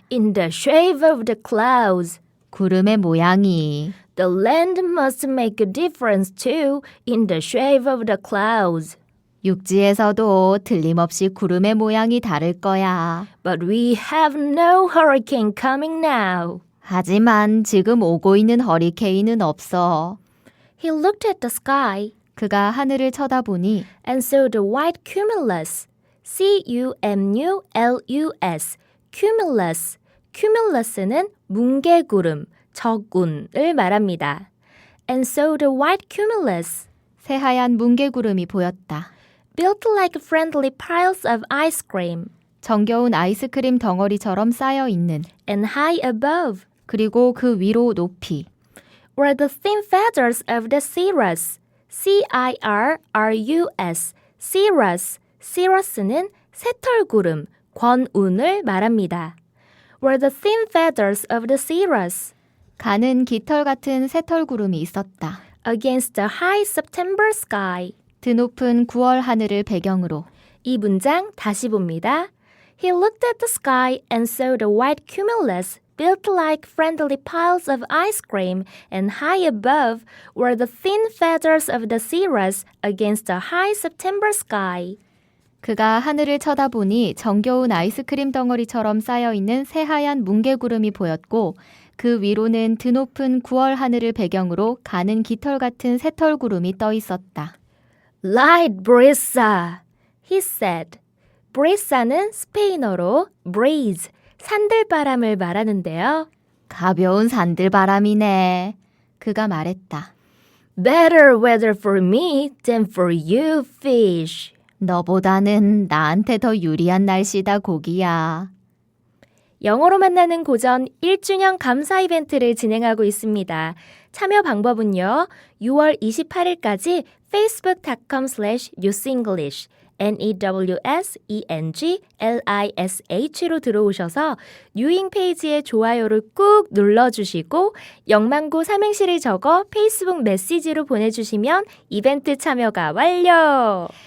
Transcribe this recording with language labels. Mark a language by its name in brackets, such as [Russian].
[English] In the shape of the clouds. [Korean] 구름의 모양이. [English] The land must make a difference too in the shape of the clouds. [Korean] 육지에서도 틀림없이 구름의 모양이 다를 거야. [English] But we have no hurricane coming now. [Korean] 하지만 지금 오고 있는 허리케인은 없어. [English] He looked at the sky [Korean] 그가 하늘을 쳐다보니 [English] and saw the white cumulus. C-U-M-U-L-U-S. Cumulus. [Korean] Cumulus는 뭉게구름, 적운을 말합니다. [English] And saw the white cumulus. [Korean] 새하얀 뭉게구름이 보였다. [English] Built like friendly piles of ice cream. [Korean] 정겨운 아이스크림 덩어리처럼 쌓여 있는 [English] And high above [Korean] 그리고 그 위로 높이 [English] were the thin feathers of the cirrus. C-I-R-R-U-S. cirrus. [Korean] cirrus는 새털구름, 권운을 말합니다. [English] Were the thin feathers of the cirrus. [Korean] 가는 깃털 같은 새털구름이 있었다. [English] Against the high September sky. [Korean] 드높은 9월 하늘을 배경으로 이 문장 다시 봅니다. [English] He looked at the sky and saw the white cumulus built like friendly piles of ice cream, and high above were the thin feathers of the cirrus against the high September sky. [Korean] 그가 하늘을 쳐다보니 정겨운 아이스크림 덩어리처럼 쌓여있는 새하얀 뭉게구름이 보였고 그 위로는 드높은 9월 하늘을 배경으로 가는 깃털 같은 새털구름이 떠 있었다. [English] Light brisa, he said. [Korean] brisa는 스페인어로 breeze, 산들바람을 말하는데요. 가벼운 산들바람이네. 그가 말했다. [English] Better weather for me than for you, fish. [Korean] 너보다는 나한테 더 유리한 날씨다, 고기야. 영어로 만나는 고전 1주년 감사 이벤트를 진행하고 있습니다. 참여 방법은요. 6월 28일까지 facebook.com/newsenglish NEWSENGLISH로 들어오셔서 뉴잉 페이지에 좋아요를 꾹 눌러주시고 영망고 삼행시를 적어 페이스북 메시지로 보내주시면 이벤트 참여가 완료!